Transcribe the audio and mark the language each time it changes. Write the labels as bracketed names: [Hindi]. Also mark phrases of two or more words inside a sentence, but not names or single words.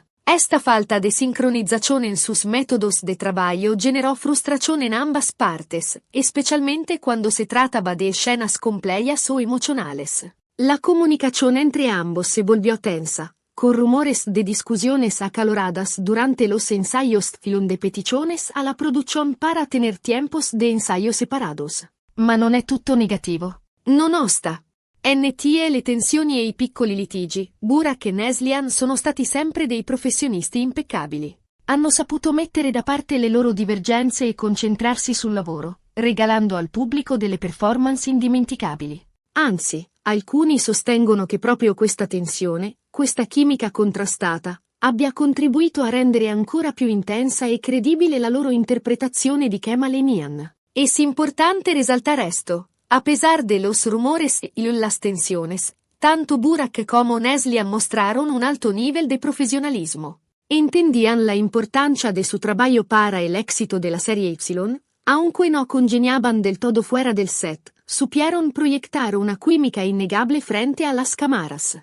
[Spanish] Esta falta de sincronización en sus métodos de trabajo generó frustración en ambas partes, especialmente cuando se trataba de escenas complejas o emocionales. La comunicación entre ambos se volvió tensa, con rumores de discusiones acaloradas durante los ensayos y de peticiones a la producción para tener tiempos de ensayo separados. [Italian] Ma non è tutto negativo. Non osta. NT, le tensioni e i piccoli litigi, Burak e Neslihan sono stati sempre dei professionisti impeccabili. Hanno saputo mettere da parte le loro divergenze e concentrarsi sul lavoro, regalando al pubblico delle performance indimenticabili. Anzi, alcuni sostengono che proprio questa tensione, questa chimica contrastata, abbia contribuito a rendere ancora più intensa e credibile la loro interpretazione di Kemal e Nihan. [Spanish] Es importante resaltar esto. A pesar de los rumores y las tensiones, tanto Burak como Neslihan mostraron un alto nivel de profesionalismo. Entendían la importancia de su trabajo para el éxito de la serie Y, aunque no congeniaban del todo fuera del set, supieron proyectar una química innegable frente a las cámaras.